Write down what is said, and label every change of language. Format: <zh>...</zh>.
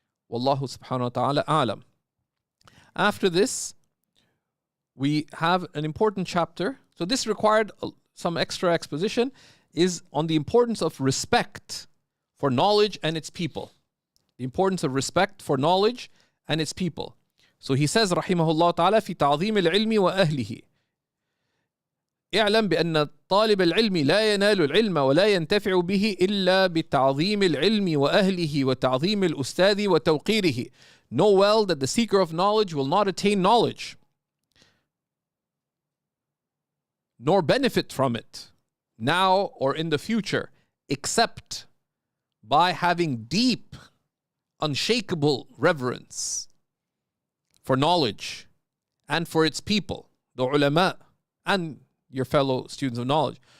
<ar>Wallahu subhanahu wa ta'ala a'lam.</ar> <en>After this, we have an important chapter. So this required some extra exposition, is on the importance of respect for knowledge and its people. The importance of respect for knowledge and its people. So he says, rahimahullah ta'ala,</en> <ar>في تعظيم العلم وأهله. اعلم بأن طالب العلم لا ينال العلم ولا ينتفع به إلا بتعظيم العلم وأهله وتعظيم الأستاذ وتوقيره.</ar> <en>Know well that the seeker of knowledge will not attain knowledge, nor benefit from it, now or in the future, except by having deep, unshakable reverence for knowledge and for its people, the ulama and your fellow students of knowledge.</en>